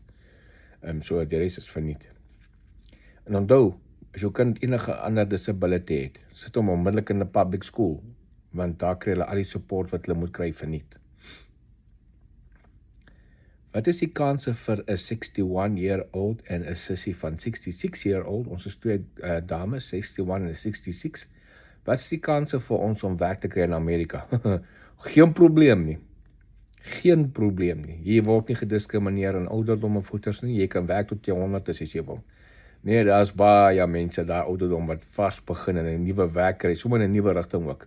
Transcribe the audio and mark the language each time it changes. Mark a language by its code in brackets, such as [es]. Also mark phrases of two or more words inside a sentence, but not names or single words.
[af] So die res is verniet. En onthou, as jou kind enige ander disability het, sit hom onmiddellik in 'n public school, want daar kry hulle al die support wat hulle moet kry verniet. Wat is die kanse vir 'n [en] 61-year-old [af] en 'n sissie van [en] 66-year-old? [af] Ons is 2 dames, 61 en 66. Wat is die kanse vir ons om werk te kry in Amerika? Geen probleem nie. Geen probleem nie. Jy word nie gediskrimineer in ouderdom of goeters nie. Jy kan werk tot jy 100 is as jy wil. Nee, daar's baie mense daar ouderdom wat vars begin en 'n nuwe werk kry, sommer in 'n nuwe rigting ook.